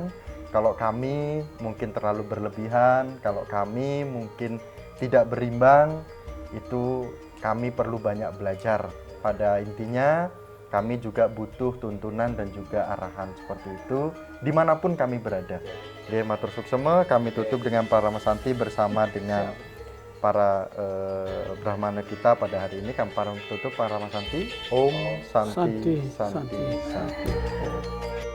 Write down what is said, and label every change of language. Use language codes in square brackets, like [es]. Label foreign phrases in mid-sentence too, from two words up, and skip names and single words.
[id] Kalau kami mungkin terlalu berlebihan, kalau kami mungkin tidak berimbang, itu kami perlu banyak belajar. Pada intinya kami juga butuh tuntunan dan juga arahan seperti itu dimanapun kami berada. Jadi [ban] matur suksema, [id] kami tutup dengan para Masanti bersama dengan para Brahmana kita pada hari ini. Kami tutup para Masanti. [sa] Om Santi Santi Santi.